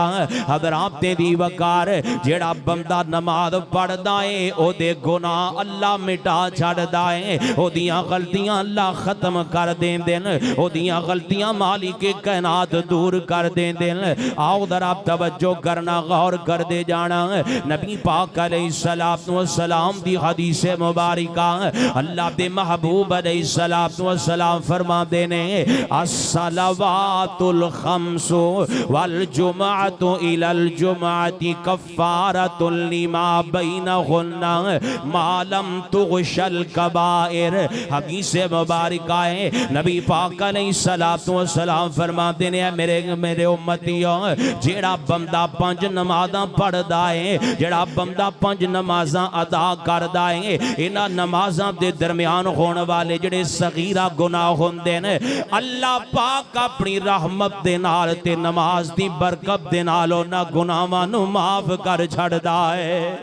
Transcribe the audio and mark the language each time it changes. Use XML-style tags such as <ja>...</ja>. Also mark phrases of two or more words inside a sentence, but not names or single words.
<pa>حضرات تیری وقار جیہڑا بندہ نماز پڑھدا ہے اوہدے گناہ اللہ مٹا چھڈدا ہے، اوہدیاں غلطیاں اللہ ختم کر دیندے نے، اوہدیاں غلطیاں مالک کائنات دور کر دیندے نے. آؤ ذرا توجہ کرنا، غور کر دے جانا. نبی پاک</pa> <ar>عليه‌الصلاة والسلام</ar> <pa>دی حدیث مبارکہ اللہ دے محبوب</pa> <ar>عليه‌الصلاة والسلام</ar> <pa>فرماتے نے</pa> <ar>الصلوات الخمس و الجمعة إلى الجمعة كفارة لما بينهن ما لم تغش الكبائر.</ar> <pa>حدیث مبارکہ ہے نبی پاک</pa> <ar>عليه‌الصلاة والسلام</ar> <pa>فرماتے نے میرے امتیو جیہڑا بندہ پنج نمازاں پڑھدا ہے، جیہڑا بندہ پنج نمازاں ادا کردا ہے، انہاں نمازاں دے درمیان ہونے والے جیہڑے صغیرہ گناہ ہوندے نے اللہ پاک اپنی رحمت دے نال تے نماز دی برکت دے نال انہاں گناہاں نوں معاف کر چھڈدا ہے.</pa>